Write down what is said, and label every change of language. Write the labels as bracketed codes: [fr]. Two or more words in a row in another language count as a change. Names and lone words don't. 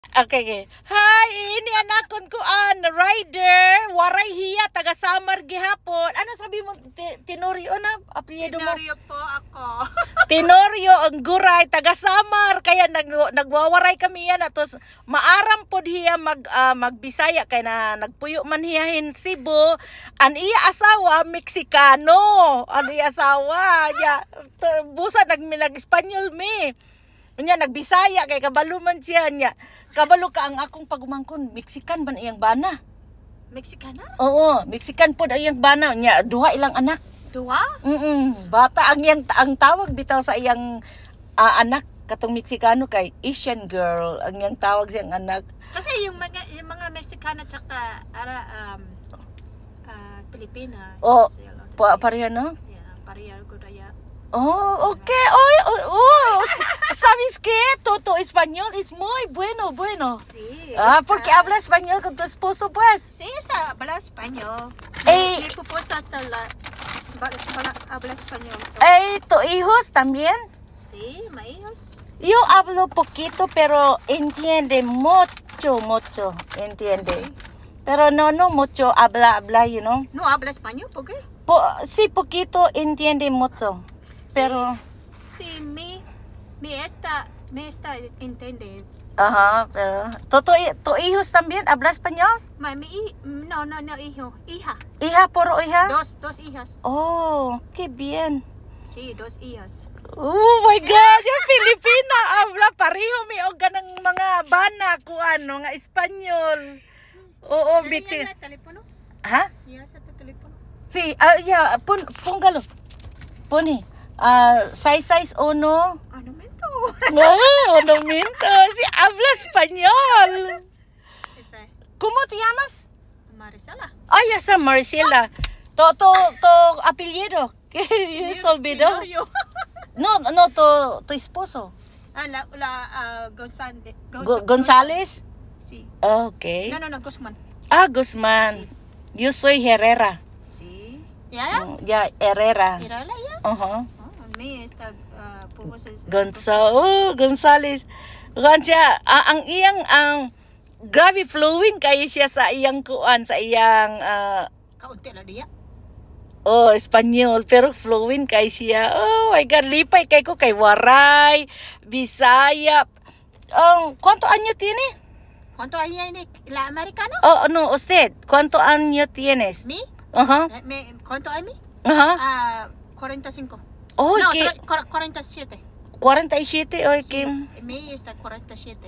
[en] Okay, okay. [war] Hi, ini anakon ko rider, waray hiya taga Samar gihapon. [tl] Ano sabi mo Tenorio na apelyido mo? Tenorio po ako. [war] Tenorio ang guray taga Samar kaya nagwawaray kami yan atos maaram pod hiya magbisaya kay na nagpuyo man hiyahin Cebu. An iya asawa Meksikano. An iya asawa ya busa nag-Espanyol mi. [ceb] Nya nagbisaya kay kabalo man siya nya. Kabalo ka ang akong pagumangkon, Mexican man iyang bana. Meksikana? Oo, Mexican pod iyang bana nya, duha ilang anak. [war] Duwa? [ceb] Bata ang tawag bitaw sa iyang anak katong Meksikano kay Asian girl ang iyang tawag siyang anak. [tl] Kasi yung mga Meksikana tsaka Pilipina. [ceb] Oh, pareha no? Yeah, pareha ko daya. [en] Oh, okay. [es] ¿Sabes qué? Tu español es muy bueno. Sí. Porque habla español con tu esposo, pues. Sí, habla español. Ey. Mi esposa habla español. So. ¿Tu hijos también? Sí, mis hijos. Yo hablo poquito, pero entiende mucho. Entiende. Sí. Pero no mucho habla, [en] you know. [es] ¿No habla español? ¿Por qué? Sí, poquito entiende mucho. Pero... Sí, me entiende. Ajá, pero... ¿Tu hijos también habla español? No, hijo. Hija. ¿Hija, puro hija? Dos hijas. Oh, qué bien. Sí, dos hijas. [en] Oh my God, [ceb] yung Pilipina habla pareho mi og ganang mga bana ko nga Espanyol. Oo, bitsi. [es] ¿Ya teléfono? Ha? ¿Ya sa teléfono? Sí, yeah, póngalo. Pone. 661. [tl] Ano mento? [es] No minto. Si habla español. ¿Cómo te llamas? Marisela. Ay, esa Maricela. Tu apellido. ¿Qué se olvidó? No, tu esposo. González. González? Sí. Okay. No, Guzmán. Guzmán. Sí. Yo soy Herrera. Sí. ¿Ya? Ya, Herrera. ¿Era ya? Ajá. Me está González. [ceb] Ang iyang grabe flowing kayo siya sa iyang kuan, sa iyang kaunti na diya. Espanyol, pero flowing kay siya. Oh my God, lipay kay ko kay Waray, Bisaya. [es] ¿Cuánto año tiene? ¿Cuánto años tiene la americano? No, usted. ¿Cuánto año tienes? ¿Mi? Ajá. ¿Cuánto hay mi? Ajá. 45. Oh, No, ¿qué? 47. 47, oy, Sí, ¿qué? mi está 47.